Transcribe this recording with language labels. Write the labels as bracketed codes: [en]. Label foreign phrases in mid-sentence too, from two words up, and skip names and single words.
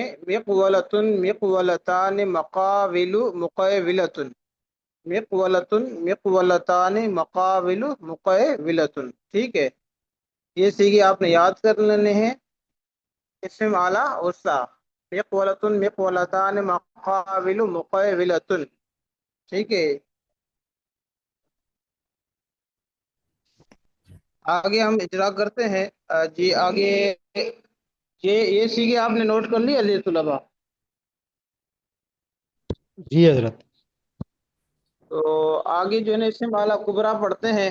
[ar] مقولتن مقولتان مقابل مقیبلتن، مقولتن مقولتان مقابل مقیبلتن، [ur] ٹھیک ہے. یہ سیگے آپ نے یاد کر لینے ہیں. [ar] اسم اعلیٰ وسطی، مقولتن مقولتان مقابل مقیبلتن، [ur] ٹھیک ہے. آگے ہم اجرا کرتے ہیں. جی آگے یہ سیگے آپ نے نوٹ کر لیا علی طلبا؟ جی حضرت. تو آگے جو ہے نا اسم اعلیٰ کبرا پڑھتے ہیں.